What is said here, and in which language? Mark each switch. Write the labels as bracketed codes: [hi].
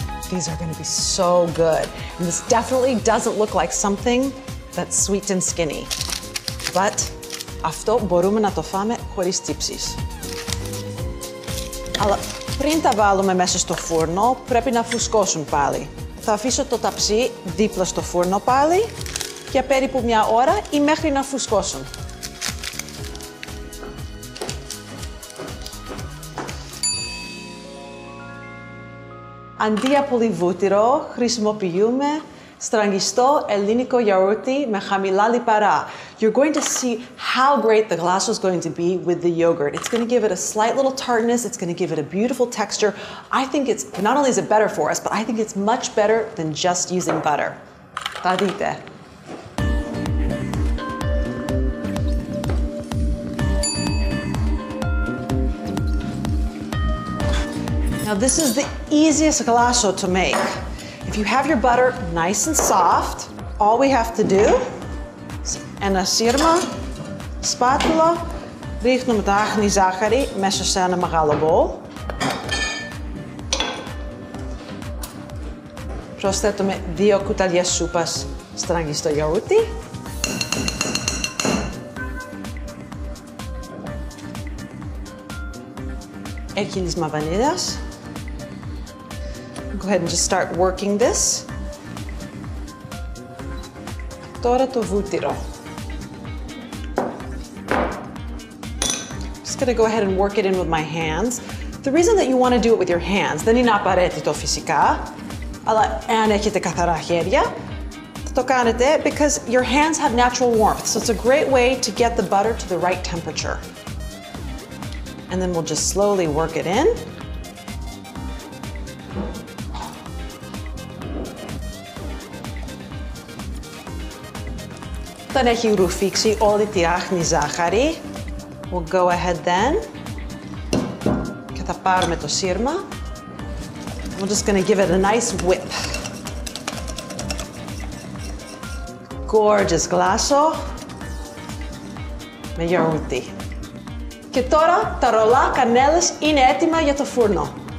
[en] These are going to be so good. And this definitely doesn't look like something that's sweet and skinny. [el] But αυτό μπορούμε να το φάμε χωρίς τύψεις. Αλλά πριν τα βάλουμε μέσα στο φούρνο, πρέπει να φουσκώσουν πάλι. Θα αφήσω το ταψί δίπλα στο φούρνο πάλι για περίπου μια ώρα ή μέχρι να φουσκώσουν. Αντί από λιβούτυρο, χρησιμοποιούμε στραγγιστό ελληνικό γιαούρτι με χαμηλά λιπαρά. [en] You're going to see how great the glasso is going to be with the yogurt. It's going to give it a slight little tartness. It's going to give it a beautiful texture. I think it's, not only is it better for us, but I think it's much better than just using butter. [el] Θα δείτε. [en] Now this is the easiest glasso to make. If you have your butter nice and soft, all we have to do is [el] ένα σύρμα, σπάτουλα, ρίχνουμε τα άχνη ζάχαρη μέσα σε ένα μεγάλο μπολ. Προσθέτουμε 2 κουταλιές σούπας στραγγιστό γιαούρτι. Έκυλισμα βανίλιας. [en] Go ahead and just start working this. [el] Τώρα το βούτυρο. [en] Just gonna go ahead and work it in with my hands. The reason that you want to do it with your hands, [el] δεν είναι απαραίτητο φυσικά, αλλά εάν έχετε καθαρά χέρια, θα το κάνετε [en] because your hands have natural warmth. So it's a great way to get the butter to the right temperature. And then we'll just slowly work it in. [el] Όταν έχει ρουφήξει όλη τη άχνη ζάχαρη, [en] we'll go ahead then [el] και θα πάρουμε το σύρμα. [en] We're just going to give it a nice whip. [el] Gorgeous glasso με γιαούρτι. Και τώρα τα ρολά κανέλες είναι έτοιμα για το φούρνο.